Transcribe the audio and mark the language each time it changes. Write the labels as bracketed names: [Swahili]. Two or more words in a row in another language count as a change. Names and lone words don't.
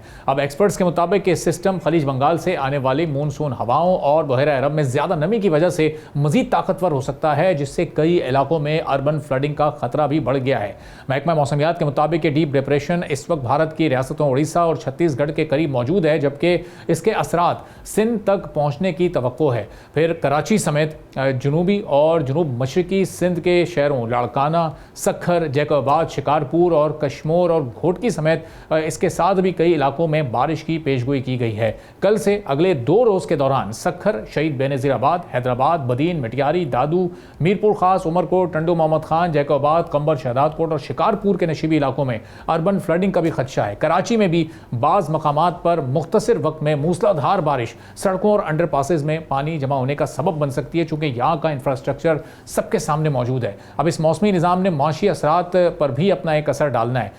[Urdu] اب ایکسپرٹس کے مطابق اس سسٹم خلیج بنگال سے آنے والی مانسون ہواؤں اور بحیرہ عرب میں زیادہ نمی کی وجہ سے مزید طاقتور ہو سکتا ہے، جس سے کئی علاقوں میں [English] urban flooding [Urdu] کا خطرہ بھی بڑھ گیا ہے. محکمہ موسمیات کے مطابق یہ [English] deep depression [Urdu] اس وقت بھارت کی ریاستوں اڑیسہ اور چھتیس گڑھ کے قریب موجود ہے، جبکہ اس کے اثرات سندھ تک پہنچنے کی توقع ہے. پھر کراچی سمیت جنوبی اور جنوب مشرقی سندھ کے شہروں لاڑکانہ، سکھر، جیکب آباد، شکارپور اور کشمور اور گھوٹکی سمیت اس کے ساتھ بھی کئی علاقوں میں بارش کی پیشگوئی کی گئی ہے. کل سے اگلے 2 روز کے دوران سکھر، شہید بینظیر آباد، حیدرآباد، بدین، مٹیاری، دادو، میرپور خاص، عمرکوٹ، ٹنڈو محمد خان، جیکب آباد، قمبر، شہدادکوٹ اور شکارپور کے نشیبی علاقوں میں [English] urban flooding [Urdu] کا بھی خدشہ ہے. کراچی میں بھی بعض مقامات پر مختصر وقت میں موسلادھار بارش سڑکوں اور انڈرپاسز میں پانی جمع ہونے کا سبب بن سکتی ہے، چونکہ یہاں کا انفراسٹرکچر سب کے سامنے موجود ہے. اب اس موسمی نظام نے معاشی اثرات پر بھی اپنا ایک اثر ڈالنا ہے.